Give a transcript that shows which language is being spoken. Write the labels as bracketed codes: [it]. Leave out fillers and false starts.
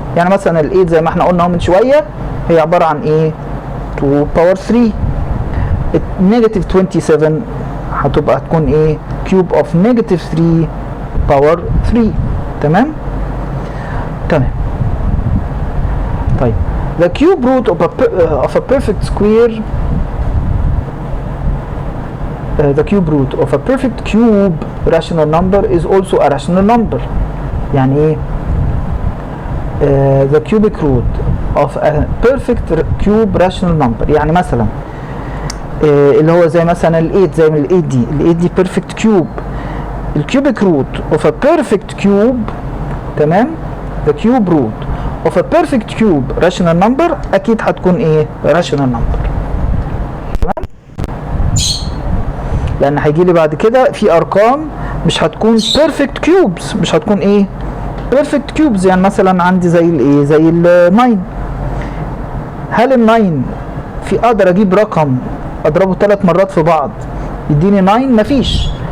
[ar] يعني مثلا ال 8 زي ما احنا قلنا من شويه هي عباره عن ايه؟ 2 باور 3. نيجاتيف 27 هتكون ايه؟ كيوب اوف نيجاتيف 3 باور 3. تمام. [en] طيب the cube root of a perfect square the cube root of a perfect cube rational number is also a rational number. [ar] يعني ايه؟ [en] the cubic root of a perfect cube rational number. [ar] يعني مثلا اللي هو زي مثلا ال 8 زي من ال 8 دي، ال 8 دي perfect cube. [en] الكيوبيك root of a perfect cube. [ar] تمام. [en] the cube root of a perfect cube rational number [ar] اكيد هتكون ايه؟ [en] rational number. [ar] تمام. لان هيجي لي بعد كده في ارقام مش هتكون perfect cubes، مش هتكون ايه؟ perfect cubes. يعني مثلا عندي زي الايه؟ زي ال 9. هل ال 9 في اقدر اجيب رقم اضربه 3 مرات في بعض يديني 9؟ مفيش.